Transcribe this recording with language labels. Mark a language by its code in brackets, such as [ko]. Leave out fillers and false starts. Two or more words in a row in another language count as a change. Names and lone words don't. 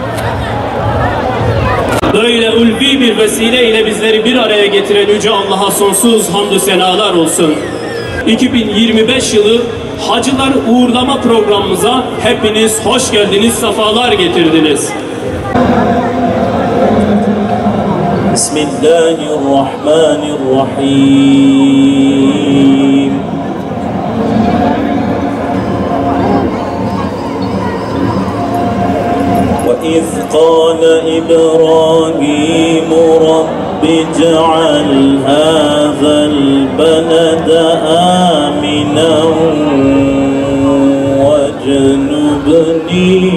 [tr] Böyle ulvi bir vesile ile bizleri bir araya getiren Yüce Allah'a sonsuz hamdü senalar olsun. 2025 yılı Hacılar Uğurlama programımıza hepiniz hoş geldiniz, sefalar getirdiniz. [ar] Bismillahirrahmanirrahim. وإذ قال إبراهيم رب اجعل هذا البلد آمنا واجنبني